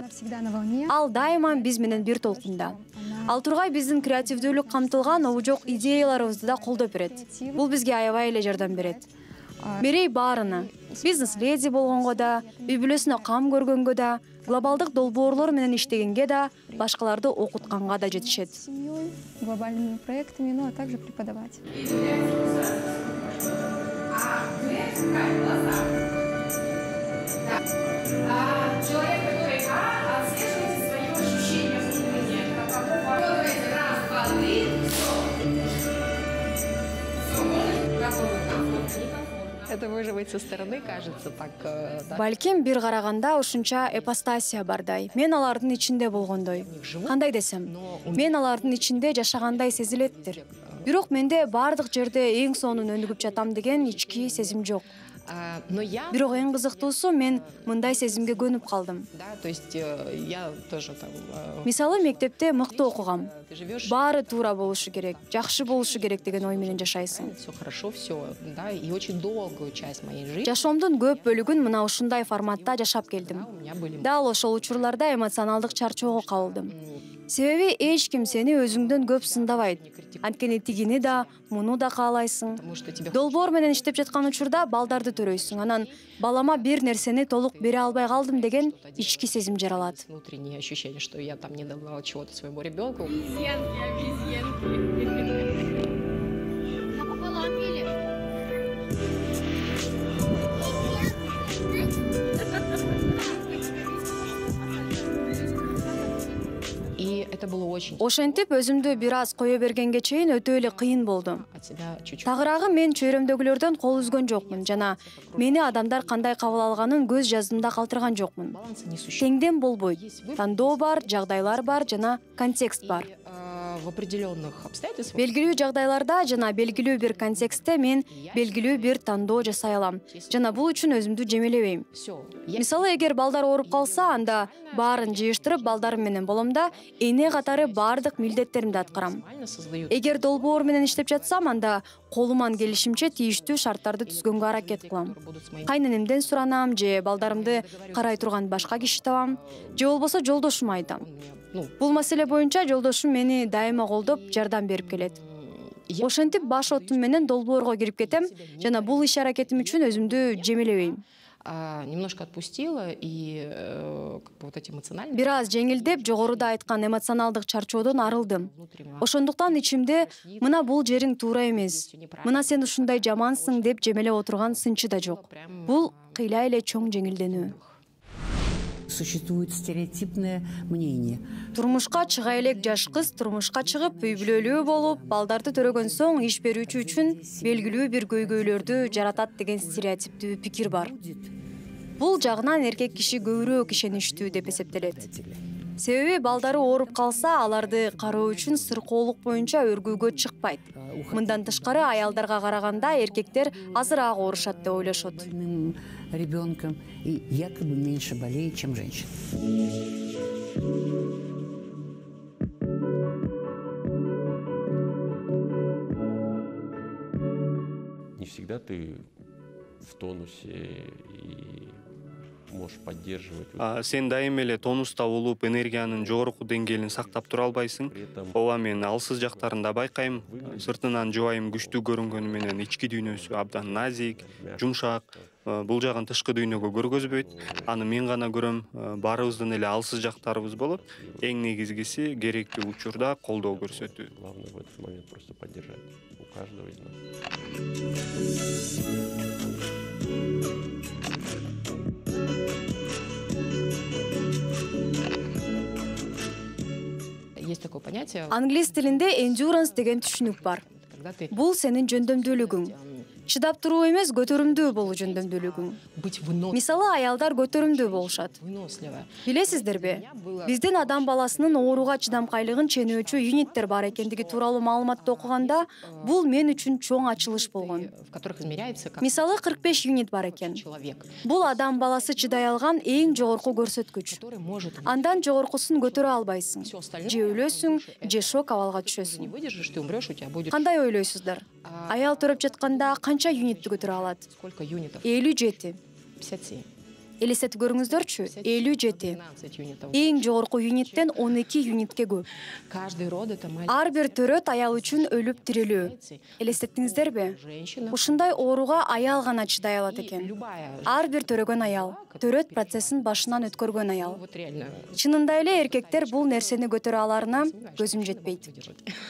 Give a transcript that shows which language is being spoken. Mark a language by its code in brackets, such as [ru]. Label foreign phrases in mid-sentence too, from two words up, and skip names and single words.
[ky] Ал дайыма биз менен бир толкунда. Ал тургай биздин креативдүүлүк камтылган обужок идеяларыбызды да колдоп берет. Бул бизге аябай эле жардам берет. Мерей баарына, бизнес-леди болгонго да, үй бүлөсүнө кам көргөнгө да, глобалдык долбоорлор менен иштегенге да, башкаларды окутканга да жетишет. [ru] Глобальными проектами, ну а также преподавать. Человек, который отслеживает свои ощущения внутренние. Раз, два, три, Это может быть со стороны кажется так. [ky] Балким бир караганда ушунча эпостасия бардай. Мен алардын ичинде болгондой. Кандай десем, мен алардын ичинде жашагандай сезилеттир. Бирок менде бардык жерде эң сонун өнүгүп жатам деген ички сезим жок. Бирок эң кызыктуусу, мен мындай сезимге көнүп калдым. [ru] То есть я тоже там. [ky] Мисалы, мектепте мыкты окугам. Баары туура болушу керек, жакшы болушу керек деген ой менен жашайсың. [ru] Все хорошо, все, да, и очень долгую часть моей жизни. [ky] Жашоомдун көп бөлүгүн мына ушундай форматта жашап келдим. Дал ошол учурларда эмоционалдык чарчоого кабылдым. Себеби эч ким сени өзүңдөн көп сындабайт. Анткени тигини да, муну да каалайсың. Долбоор менен иштеп жаткан учурда балдарды төрөйсүң. Анан балама бир нерсени толук бере албай калдым деген ички сезим жаралат. [ru] Внутреннее ощущение, что я там не дала чего-то своему ребенку. И это было очень [ky] Ошентип өзүмдү бир аз кое бергенге чейин өтө эле кыйын болду. [ru] от себя чуть-чуть. [ky] Тагыраагы мен чөйрөмдөгүлөрдөн кол үзгөн жокмун жана мени адамдар кандай кабыл алганын көз жаздымда калтырган жокмун. [ru] Баланса не существует. [ky] Теңден болбойт. Тандоо бар, жагдайлар бар жана контекст бар. [ru] В определенных обстоятельствах [ky] Белгилүү жагдайларда жана белгилүү бир контекстте мен белгилүү бир тандоо жасай алам. Жана бул үчүн өзүмдү жемелебейм. [ru] все. [ky] Мисалы, эгер балдар ооруп калса, анда баарын жыйыштырып балдарым менен болом да, эне катары баардык милдеттеримди аткарам. [ru] Нормально создают. [ky] Эгер долбоор менен иштеп жатсам, анда колуман келишимче тийиштүү шарттарды түзгөнгө аракет кылам. [ru] Будут с моим [ky] Кайненемден суранам, же балдарымды карай турган башка киши табам, же болбосо жолдошума айтам. [ru] ну, [ky] Бул маселе боюнча жолдошум мени дайыма колдоп, жардам берип келет. [ru] я [ky] Ошентип баш отум менен долбоорго кирип кетем жана бул иш аракетим үчүн өзүмдү жемелебейм. [ru] немножко отпустила и как бы вот эти эмоциональные [ky] Бир аз жеңилдеп, жогоруда айткан эмоционалдык чарчоодон арылдым. [ru] внутреннего [ky] Ошондуктан ичимде мына бул жериң туура эмес, мына сен ушундай жамансың деп жемелеп отурган сынчы да жок. Бул кыйла эле чоң жеңилденүү. [ru] Существует стереотипное мнение. [ky] Турмушка чыга элек жаш кыз турмушка чыгып, үй бүлөлүү болуп, балдарды төрөгөн соң иш берүүчү үчүн белгилүү бир көйгөйлөрдү жаратат деген стереотиптүү пикир бар. Бул жагынан эркек киши көбүрөөк ишеничтүү деп эсептелет. Себеби балдары ооруп калса, аларды кароо үчүн сыркоолук боюнча өргүүгө чыкпайт. Мындан тышкары аялдарга караганда эркектер азыраак оорушат деп ойлошот. [ru] Больным ребенком и якобы меньше болеет, чем женщина. Не всегда ты в тонусе и можешь поддерживать. [ky] Сен дайым эле тонуста болуп, энергиянын жогорку деңгээлин сактап тура албайсың. Ооба, мен алсыз жактарын да байкайм. Сыртынан жубайым күчтүү көрүнгөнү менен ички дүйнөсү абдан назик, жумшак. Бул жагын тышкы дүйнөгө көргөзбөйт. Аны мен гана көрөм. Баарыбыздын эле алсыз жактарыбыз болот. Эң негизгиси керектүү учурда колдоо көрсөтүү. [ru] Главное в этот момент просто поддержать у каждого из нас. есть такое понятие, [ky] Англис тилинде endurance деген түшүнүк бар. [ru] когда ты [ky] Бул сенин жөндөмдүүлүгүң. Чыдап туруу эмес, көтөрүмдүү болуу жөндөмдүүлүгүң. [ru] быть [ky] Мисалы, аялдар көтөрүмдүү болушат. [ru] выносливая. [ky] Билесиздерби? Биздин адам баласынын ооруга чыдамкайлыгын ченөөчү юниттер бар экендиги тууралуу маалыматты окуганда, бул мен үчүн чоң ачылыш болгон. [ru] В которых измеряется как [ky] Мисалы, 45 юнит бар экен. [ru] человек, [ky] Бул адам баласы чыдай алган эң жогорку көрсөткүч. [ru] который может [ky] Андан жогоркусун көтөрө албайсың. [ru] все остальное. [ky] Же өлөсүң, же шок абалга [ru] Не [ky] түшөсүң. [ru] выдержишь, ты умрешь, у тебя будет [ky] Кандай ойлойсуздар? Аял төрөп жатканда канча юнитти көтөрө алат? [ru] сколько юнитов? 57. 57. [ky] Элестетип көрүңүздөрчү, 57. [ru] 12 юнитов. [ky] Эң жогорку юниттен 12 юнитке көп. [ru] Каждый род это маленький. [ky] Ар бир төрөт аял үчүн өлүп тирилүү. Элестеттиңиздерби? [ru] Женщина. [ky] Ушундай ооруга аял гана чыдай алат [ru] И [ky] экен. [ru] любая [ky] Ар бир төрөгөн аял, төрөт процессин башынан өткөргөн аял. [ru] вот реально [ky] Чынында эле эркектер бул нерсени көтөрө аларына көзүм жетпейт. [ru] выдержать.